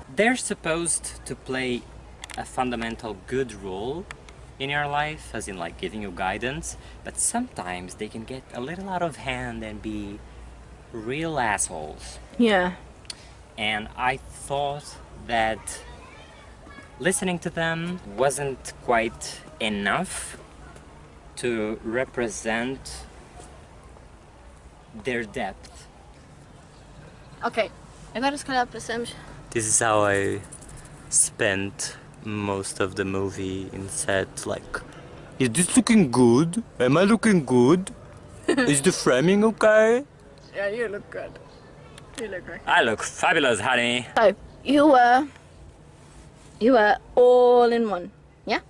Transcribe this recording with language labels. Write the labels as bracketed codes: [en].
[en] They're supposed to play a fundamental good role in your life, as in like giving you guidance, but sometimes they can get a little out of hand and be real assholes. Yeah. And I thought that listening to them wasn't quite enough to represent their depth. [sv] Okej, jag skulle bestämma. [en] This is how I spent most of the movie in set, like, is this looking good? Am I looking good? Is the framing okay? Yeah, you look good. You look great. I look fabulous, honey. So you were all in one, yeah?